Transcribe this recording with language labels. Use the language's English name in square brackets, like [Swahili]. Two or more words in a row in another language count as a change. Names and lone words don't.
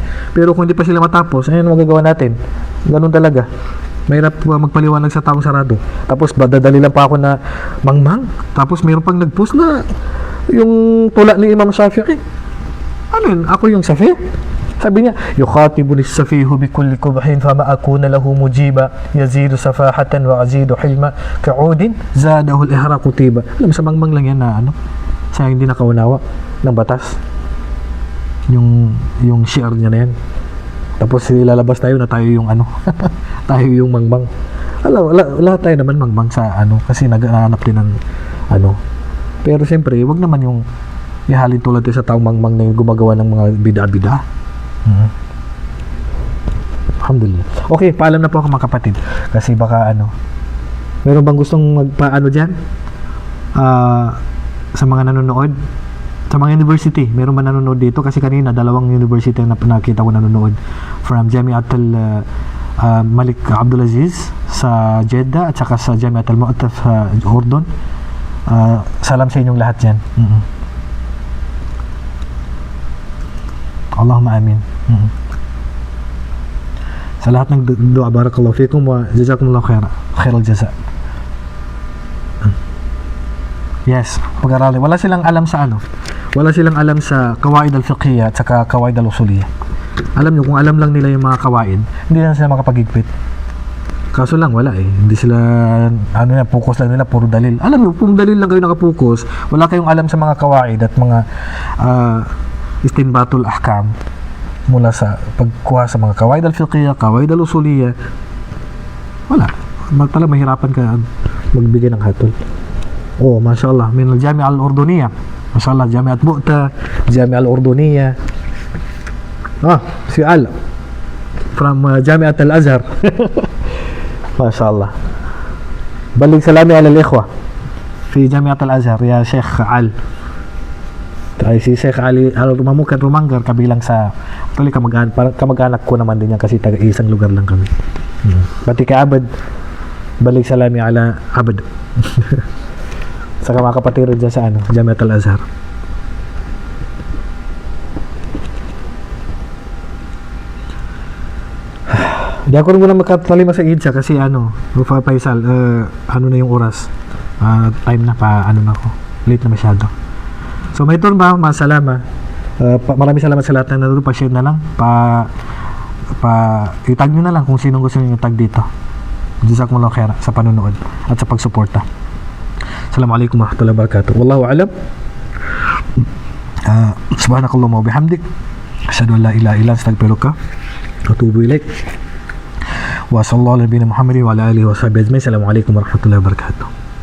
[Filipino] Pero kung hindi pa sila matapos, ayun magagawa natin. Ganun talaga. Mahirap magpaliwanag sa taong sarado. Tapos dadali lang pa ako na mangmang. Tapos mayroon pang nag-post na yung tula ni Imam Shafi'i. Ano yun? Ako yung safi? Sabi niya, [Arabic] يخاطبني السفيه بكل قبح فما أكون له مجيبا يزيد سفاهة وأزيد حلما كعود زاده الإحراق طيبا. [Filipino] Alam, sa mangmang lang yan na ano, sayang hindi nakaunawa ng batas. Yung shiar niya na yan. Tapos ilalabas tayo na tayo yung ano, tayo yung mangmang. Alam, lahat tayo naman mangmang sa ano, kasi naghahanap din ng ano. Pero siyempre, wag naman yung ihalin tulad sa taong mangmang na yung gumagawa ng mga bida-bida. Alhamdulillah. Okay, paalam na po ako mga kapatid. Kasi baka ano, meron bang gustong magpaano dyan? Sa mga nanonood? Sa mga university, meron ba nanonood dito? Kasi kanina, 2 university na nakita ko nanonood. From Jamiat Malik Abdulaziz sa Jeddah at saka sa Jamiat al-Mu'ta sa Urdon. Salam sa inyong lahat dyan. [Arabic] اللهم آمين. [Filipino] Sa lahat ng dua, [Arabic] بارك الله فيكم وجزاكم الله خير الجزاء. [Filipino] Yes, pag-aralin. Wala silang alam sa ano. Wala silang alam sa [Arabic] قواعد الفقهية [Filipino] at saka [Arabic] قواعد الأصولية. [Filipino] Alam nyo, kung alam lang nila yung mga kawaid, hindi na sila makapag-higpit. Kaso lang, wala eh. Hindi sila, ano na, focus lang nila, puro dalil. Alam nyo, kung dalil lang kayo nakapokus, wala kayong alam sa mga kawaid at mga [Arabic] استنباط الأحكام [Filipino] mula sa pagkuha sa mga [Arabic] قواعد الفقهية, قواعد الأصولية, [Filipino] wala. Talagang mahirapan ka magbigay ng hatol. [Arabic] Oh, ما شاء الله من الجامعة الأردنية ما شاء الله جامعة مؤتة الجامعة الأردنية. [Filipino] Si Al from Jami'at al-Azhar. Mashallah. [Arabic] Balik سلامي على الإخوة في جامعة الأزهر يا شيخ Al. [Filipino] Ay si Sheikh Ali Al-Mamukan Rumanggar kabilang sa actually kamag-anak ko naman din yan kasi taga-isang lugar lang kami. Pati ka Abad, balik [Arabic] سلامي على [Filipino] Abad. Sa mga kapatid dyan sa ano, Jamiat Al-Azhar. Hindi ako rin muna magkatalima sa Idsa kasi ano, Rufa Faisal, ano na yung oras, time na pa, ano na ako, late na masyado. So may turn ba? Masalama. Maraming salamat sa lahat na nanonood. Pa-share na lang. itag nyo na lang kung sinong gusto nyo tag dito. [Arabic] جزاكم الله خيرا [Filipino] sa panonood at sa pagsuporta. [Arabic] السلام عليكم ورحمة الله وبركاته. والله أعلم. سبحانك اللهم وبحمدك أشهد أن لا إله إلا أنت أستغفرك وأتوب إليك. وصلى الله على نبينا محمد وعلى آله وصحبه أجمعين. السلام عليكم ورحمة الله وبركاته.